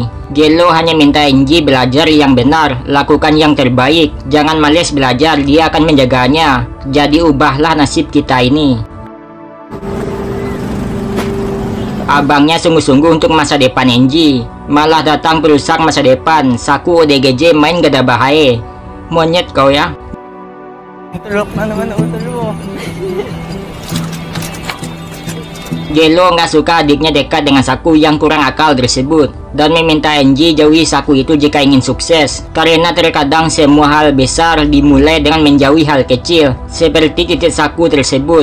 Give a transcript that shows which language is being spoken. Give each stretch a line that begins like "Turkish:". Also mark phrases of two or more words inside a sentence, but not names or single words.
Indonesian: Gelo hanya minta Angie belajar yang benar, lakukan yang terbaik, jangan males belajar, dia akan menjaganya. Jadi ubahlah nasib kita ini. Abangnya sungguh-sungguh untuk masa depan Angie, malah datang perusak masa depan. Saku ODGJ main gak ada bahaya. Monyet kau ya.
Filipino: Tulok na naman ulo.
Indonesian: Gelo nggak suka adiknya dekat dengan Saku yang kurang akal tersebut dan meminta Angie jauhi Saku itu jika ingin sukses, karena terkadang semua hal besar dimulai dengan menjauhi hal kecil seperti titik Saku tersebut.